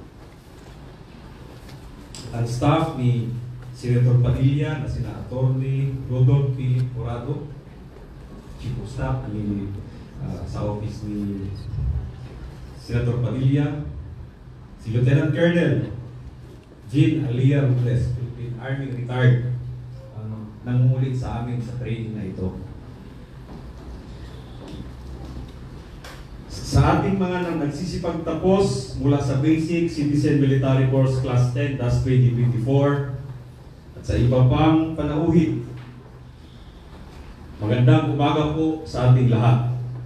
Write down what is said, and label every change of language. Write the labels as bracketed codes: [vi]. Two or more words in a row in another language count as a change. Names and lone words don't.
[tl] Ang staff ni Senator Padilla na sina Attorney Rodolph P. Corrado, Chief of Staff sa office ni Senator Padilla, si Lieutenant Colonel Jean Alia Robles, Philippine Army retired, nangungulit sa amin sa training na ito. Sa ating mga nagsisipagtapos mula sa Basic Citizen Military Course Class 10-2024 at sa iba pang panauhin, magandang umaga po sa ating lahat.